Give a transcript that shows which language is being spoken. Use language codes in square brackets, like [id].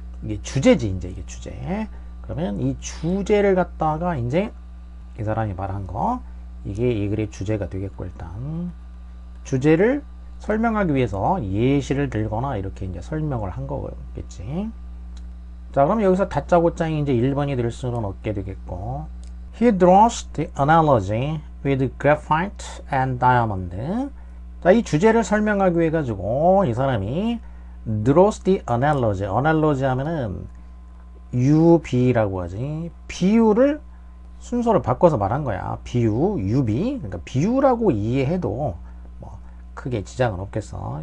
[ko] 이게 주제지, 이제 이게 주제. 그러면 이 주제를 갖다가 이제 이 사람이 말한 거, 이게 이 글의 주제가 되겠고, 일단. 주제를 설명하기 위해서 예시를 들거나 이렇게 이제 설명을 한 거겠지. 자, 그럼 여기서 다짜고짜이 이제 1번이 될 수는 없게 되겠고. [en] He draws the analogy with graphite and diamond. [ko] 자, 이 주제를 설명하기 위해 가지고 이 사람이 [en] draws the analogy. [ko] analogy 하면은 UB라고 하지. 비유를 순서를 바꿔서 말한 거야. 비유, UB. 그러니까 비유라고 이해해도 뭐 크게 지장은 없겠어.